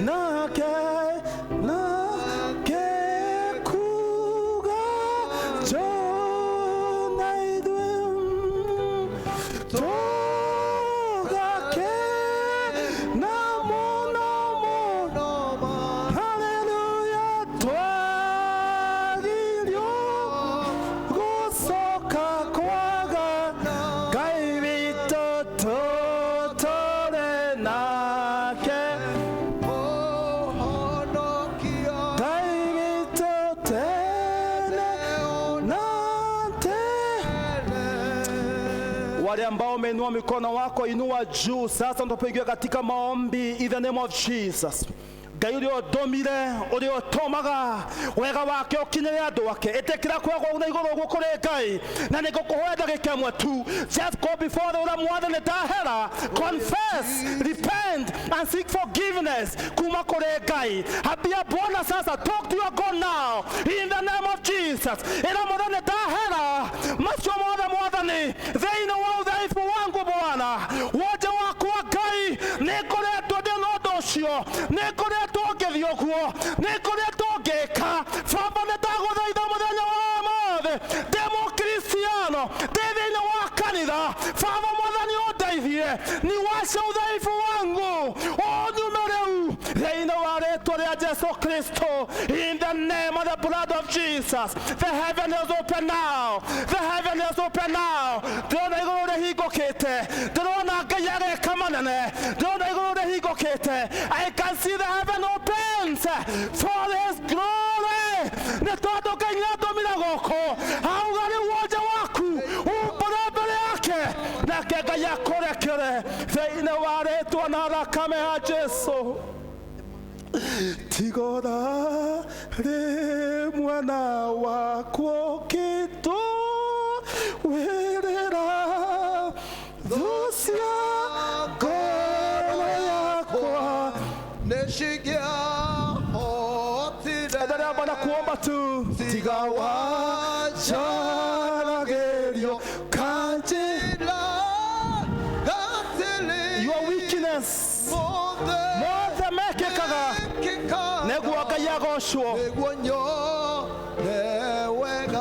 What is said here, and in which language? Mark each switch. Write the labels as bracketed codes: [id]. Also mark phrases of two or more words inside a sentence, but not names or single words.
[ki] nake kuga Jona ithuĩ tũgake na mũno haleluya twagirio gũcoka kwaga Ngai witũ tũtũũre nake ũhonokio Ngai witũ tene na tene. [sw] Wale ambao umeinua mikono wako inua juu sasa, tunapoingia katika maombi [en] in the name of Jesus. [ki] Ngai ũrĩa ũndũmire ũrĩa ũtũmaga wega wake ũkinyĩre andũ ake, ĩtĩkĩra kwegwo na igũrũ ũguo kũrĩ Ngai, na nĩngũkũhoya ndagĩka ĩmwe tu. [en] Just go before the Lord [ki] Mwathani ndahera, [en] confess, repent and seek forgiveness [ki] kuma kũrĩ Ngai. [sw] Ambia Bwana sasa, [en] talk to your God now in the name of Jesus. [ki] Ĩra Mwathani ndahera macio mothe Mwathani thĩinĩ wa ũthaibu wangu Bwana, wonje wakwa Ngai nĩngoretwo ndĩ na ũndũ ũcio, nĩngoretwo ngĩthiĩ ũguo, nĩngoretwo ngĩka. Baba nĩndagũthaitha mũthenya wa ũmũthĩ ndĩ mũkristiano ndĩ thĩinĩ wa kanitha, Baba Mwathani ũndeithie niwashe ũthaibu wangu ũnyume rĩu thĩinĩ wa rĩĩtwa rĩa Jesu Kristo. [en] In the name of the blood of Jesus, the heaven is open now, the heaven is open now. [ki] Ndĩrona igũrũ rĩhingũkĩte, ndĩrona Ngai ageka manene, ndĩrona igũrũ rĩhingũkĩte. [en] I can see the heaven opens for His glory. [ki] Nĩ tondũ Ngai nĩatũmire gũkũ auga rĩu wonje waku umbũre mbere yake, nake Ngai akũrekere thĩinĩ wa rĩĩtwa na thakame ya Jesu. Tigora rĩ mwana wakwa ũkĩtũwĩrĩra thũ cia ngoro yakwa nĩcingĩahotire [sw] endelea Bwana kuomba tu [ki] tiga wajaragĩrio kanjĩra gatĩrĩ [en] your weakness [ki] mothe mekĩkaga nĩguo Ngai agocwo nĩguo nyone wega